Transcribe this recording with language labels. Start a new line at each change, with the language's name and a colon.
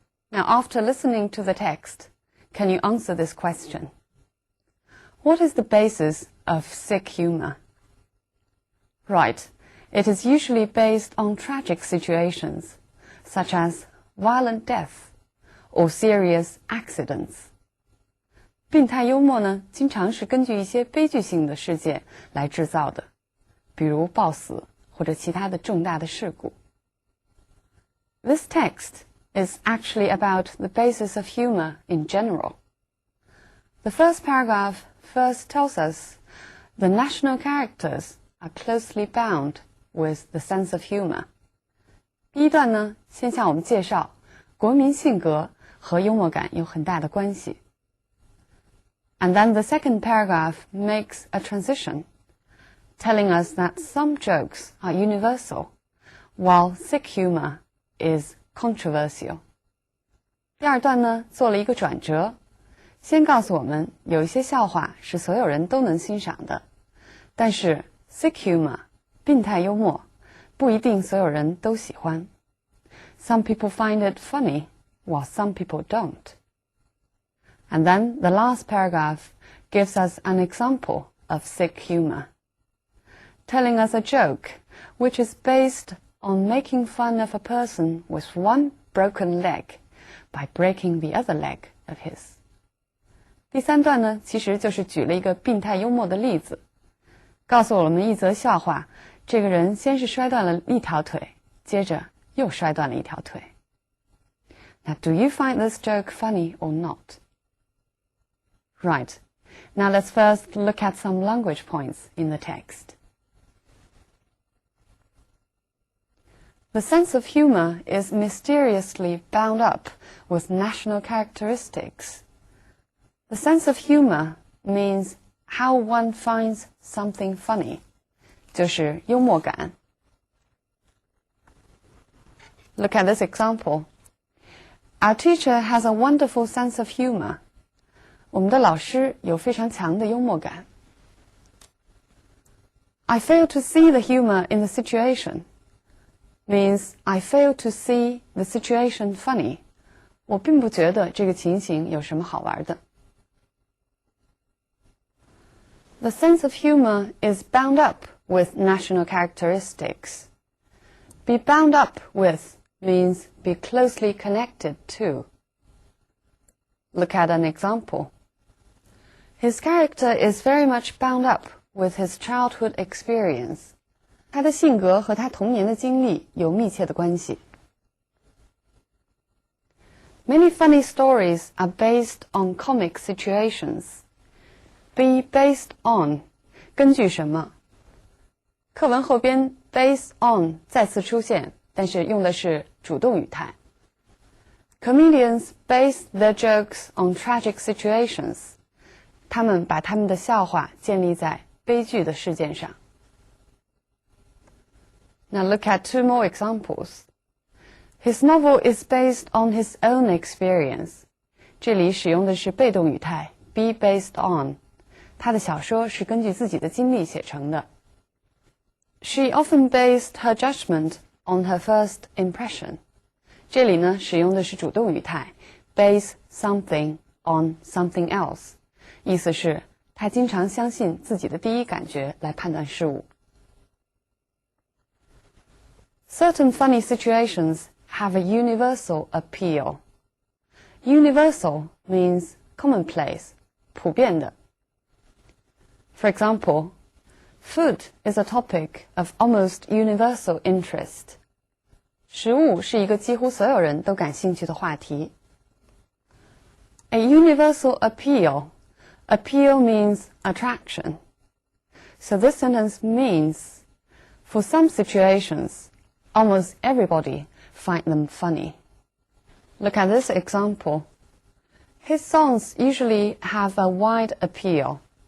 English: Now, after listening to the text, can you answer this question? What is the basis of sick humor? Right, it is usually based on tragic situations, such as violent death or serious accidents.
Chinese: 病态幽默呢，经常是根据一些悲剧性的事件来制造的，比如暴死或者其他的重大的事故。
English: This text is actually about the basis of humor in general. The first paragraph first tells us the national characters are closely bound with the sense of humor.
Chinese: 第一段呢，先向我们介绍国民性格和幽默感有很大的关系。
English: And then the second paragraph makes a transition, telling us that some jokes are universal, while sick humor is controversial.
Chinese: 第二段呢，做了一个转折，先告诉我们有一些笑话是所有人都能欣赏的，但是 sick humor 病态幽默不一定所有人都喜欢。
English: Some people find it funny, while some people don't. And then the last paragraph gives us an example of sick humor, telling us a joke which is based on making fun of a person with one broken leg by breaking the other leg of his.
Chinese: 第三段呢，其实就是举了一个病态幽默的例子，告诉我们一则笑话，这个人先是摔断了一条腿，接着又摔断了一条腿。
English: Now, do you find this joke funny or not? Right. Now let's first look at some language points in the text. The sense of humor is mysteriously bound up with national characteristics. The sense of humor means how one finds something funny,
Chinese: 就是幽默感。
English: Look at this example. Our teacher has a wonderful sense of humor.
Chinese: 我们的老师有非常强的幽默感。
English: I fail to see the humor in the situation means I fail to see the situation funny.
Chinese: 我并不觉得这个情形有什么好玩的。
English: The sense of humor is bound up with national characteristics. Be bound up with means be closely connected to. Look at an example. His character is very much bound up with his childhood experience.
Chinese: 他的性格和他童年的经历有密切的关系。
English: Many funny stories are based on comic situations. Be based on
Chinese: 根据什么？课文后边 based on 再次出现，但是用的是主动语态。
English: Comedians base their jokes on tragic situations.
Chinese: 他们把他们的笑话建立在悲剧的事件上。
English: Now look at two more examples. His novel is based on his own experience.
Chinese: 这里使用的是被动语态 be based on. 他的小说是根据自己的经历写成的。
English: She often based her judgment on her first impression.
Chinese: 这里呢，使用的是主动语态
English: base something on something else.
Chinese: 意思是她经常相信自己的第一感觉来判断事物。
English: Certain funny situations have a universal appeal. Universal means commonplace,
Chinese: 普遍的。
English: For example, food is a topic of almost universal interest.
Chinese: 食物是一个几乎所有人都感兴趣的话题。
English: A universal appeal. Appeal means attraction. So this sentence means, for some situations, almost everybody find them funny. Look at this example. His songs usually have a wide appeal.